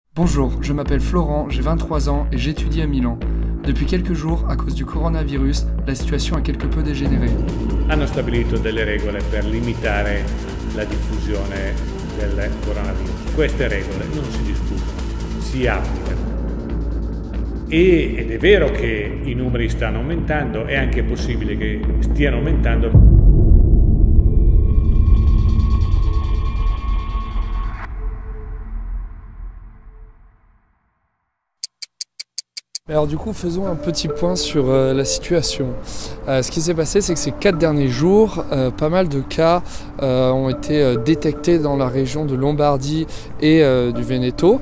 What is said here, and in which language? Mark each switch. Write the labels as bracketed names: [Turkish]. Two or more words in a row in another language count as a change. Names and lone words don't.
[French] Bonjour, je m'appelle Florent, j'ai 23 ans et j'étudie à Milan. Depuis quelques jours, à cause du coronavirus, la situation a quelque peu dégénéré. [Italian] Hanno stabilito delle regole per limitare la diffusione del coronavirus. Queste regole non si discutono, si applicano. Ed è vero che i numeri stanno aumentando, è anche possibile che stiano aumentando. [French] Alors du coup, faisons un petit point sur la situation. Ce qui s'est passé, c'est que ces 4 derniers jours, pas mal de cas ont été détectés dans la région de Lombardie et du Veneto.